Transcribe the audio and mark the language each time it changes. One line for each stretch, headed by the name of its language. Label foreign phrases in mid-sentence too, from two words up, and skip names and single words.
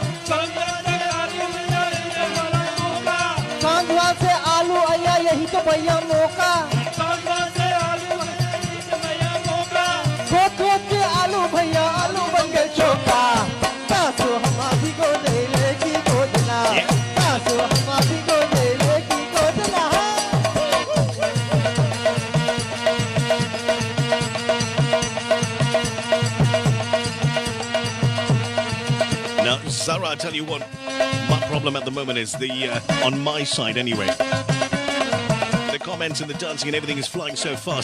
Hindi: सांझवा से आलू आया यही तो भैया मौका खोद खोद के आलू भैया आलू बन गए चौका सासू हमारी को दे की गोदना सासू हमारी को दे की गोदना
English: Now, Zara, I tell you what, my problem at the moment is on my side anyway. The comments and the dancing and everything is flying so fast.